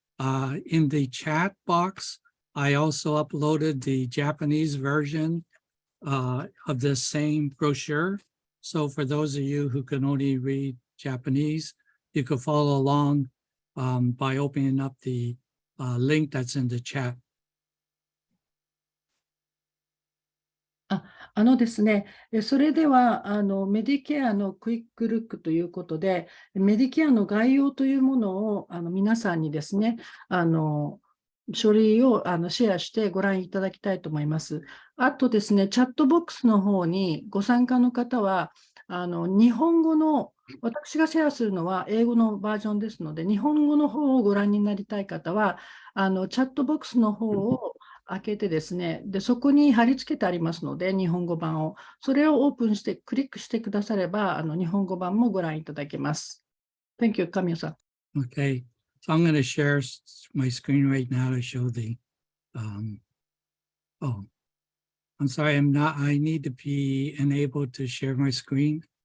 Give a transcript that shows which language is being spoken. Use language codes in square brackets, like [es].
[en] In the chat box, I also uploaded the Japanese version of this same brochure. So for those of you who can only read Japanese, you could follow along by opening up the link that's in the chat. [ja] ですね、それではメディケアのクイックルックということで、メディケアの概要というものを皆さんにですね、書類をシェアしてご覧いただきたいと思います。あとですね、チャットボックスの方にご参加の方は、日本語の、私がシェアするのは英語のバージョンですので、日本語の方をご覧になりたい方は、チャットボックスの方を開けてですね、で、そこに貼り付けてありますので、日本語版を。それをオープンしてクリックしてくだされば、日本語版もご覧いただけます。 [en] Thank you, Kamiyaさん。 Okay, so I'm going to share my screen right now to show the, oh, I'm sorry, I need to be enabled to share my screen.